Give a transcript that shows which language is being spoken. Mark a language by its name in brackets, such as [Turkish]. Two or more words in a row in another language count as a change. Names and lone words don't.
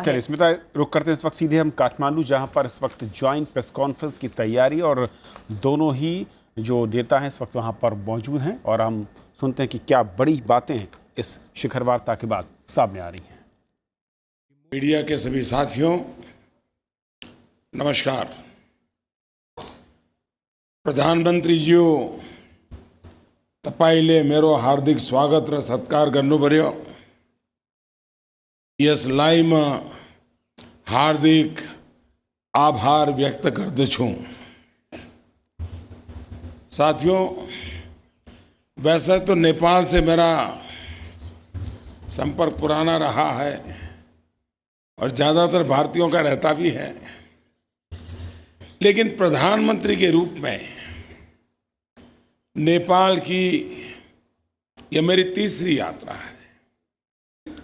[Hindi] चलिए स्मिता, रुक करते हैं इस वक्त सीधे हम काठमांडू, जहां पर इस वक्त ज्वाइंट प्रेस कॉन्फ्रेंस की तैयारी और दोनों ही जो नेता हैं इस वक्त वहां पर मौजूद हैं, और हम सुनते हैं कि क्या बड़ी बातें इस शिखर वार्ता के बाद सामने आ रही हैं। मीडिया के सभी साथियों नमस्कार। [Nepali] प्रधानमंत्री जी तपाईले मेरो हार्दिक स्वागत र सत्कार गर्नुभयो, यसलाई म हार्दिक आभार व्यक्त गर्दछु। [Hindi] साथियों, वैसे तो नेपाल से मेरा संपर्क पुराना रहा है और ज़्यादातर भारतीयों का रहता भी है, लेकिन प्रधानमंत्री के रूप में नेपाल की यह मेरी तीसरी यात्रा है।